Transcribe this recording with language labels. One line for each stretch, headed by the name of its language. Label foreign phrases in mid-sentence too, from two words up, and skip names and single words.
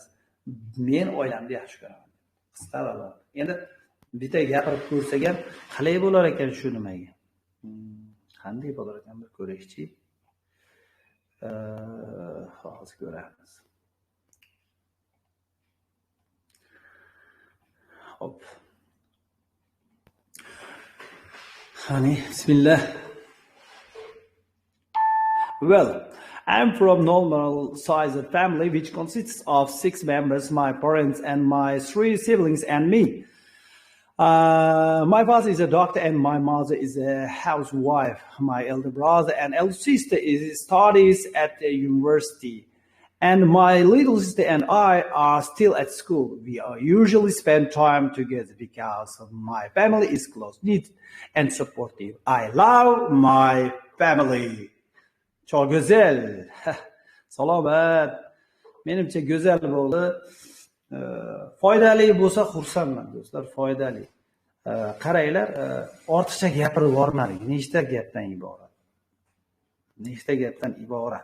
Uzbek: Men oilamni yaxshi ko'raman. Qisqa va endi bitta gapirib ko'rsak ham qalay bo'lar ekan shu nimaga? Qanday bo'lar ekan bir ko'raychi. Hozir ko'ramiz. Hop. Honey, bismillah.
English: Well, I'm from normal-sized family which consists of 6 members, my parents and my 3 siblings and me. My father is a doctor and my mother is a housewife. My elder brother and elder sister studies at the university. And my little sister and I are still at school. We usually spend time together because my family is close-knit and supportive. I love my family.
Turkish: Çok güzel.
Uzbek: Salomat. Menimcha go'zal bo'ldi. Foydali bo'lsa xursandman do'stlar, foydali. Qaranglar, ortiqcha gapirib yormadik. Nechta gapdan iborat? Nechta gapdan iborat?